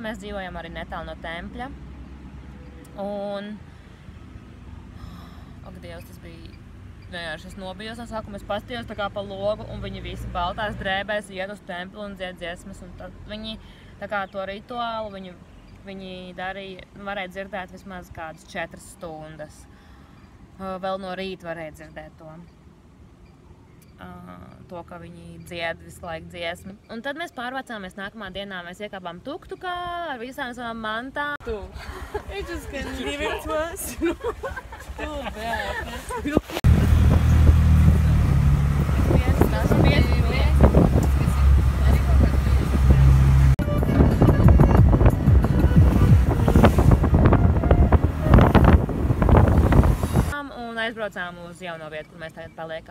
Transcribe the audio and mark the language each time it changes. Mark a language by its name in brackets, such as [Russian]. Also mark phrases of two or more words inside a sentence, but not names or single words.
[Latvian] Mēs dzīvojam arī netālu no tempļa. Un, ak, Dievs, tas bija vienkārši, es nobijos no sākuma, es paskatījos tā kā pa logu, un viņi visi baltās drēbēs iet uz templi un dzied dziesmas, un tad viņi tā kā to rituālu, viņi darīja, varēja dzirdēt vismaz kādas 4 stundas. Vēl no rīta varēja dzirdēt to, ka viņi dzied visu laiku dziesmu. Un tad mēs pārvācāmies nākamā dienā, mēs iekāpām tuktukā ar visām savām mantām. [English] You just can give it to us. Too bad. [Latvian] Aizbraucām uz jauno vietu, kur mēs tagad paliekam.